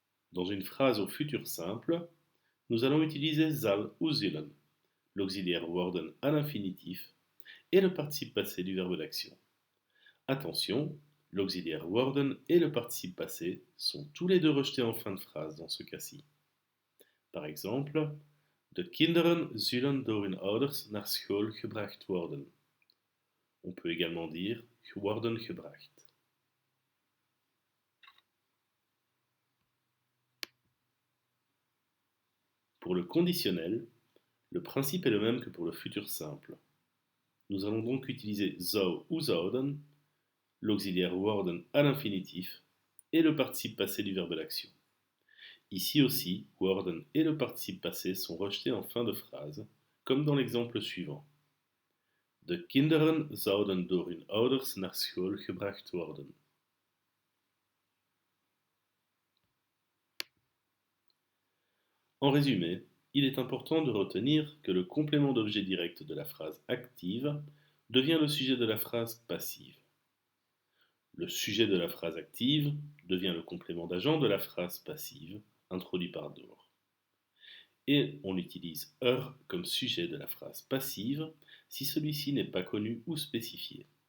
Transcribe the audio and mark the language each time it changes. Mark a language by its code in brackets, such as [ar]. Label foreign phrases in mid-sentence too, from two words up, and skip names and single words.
[fr] Dans une phrase au futur simple, nous allons utiliser zal ou zullen, l'auxiliaire worden à l'infinitif et le participe passé du verbe d'action. Attention, l'auxiliaire worden et le participe passé sont tous les deux rejetés en fin de phrase dans ce cas-ci. Par exemple, [nl] de kinderen zullen door hun ouders naar school gebracht worden. [fr] On peut également dire [nl] worden gebracht. [fr] Pour le conditionnel, le principe est le même que pour le futur simple. Nous allons donc utiliser zou ou zouden, l'auxiliaire worden à l'infinitif et le participe passé du verbe d'action. Ici aussi, worden et le participe passé sont rejetés en fin de phrase, comme dans l'exemple suivant. [nl] De kinderen zouden door hun ouders naar school gebracht worden. [fr] En résumé, il est important de retenir que le complément d'objet direct de la phrase active devient le sujet de la phrase passive. Le sujet de la phrase active devient le complément d'agent de la phrase passive, introduit par door. Et on utilise comme sujet de la phrase passive si celui-ci n'est pas connu ou spécifié.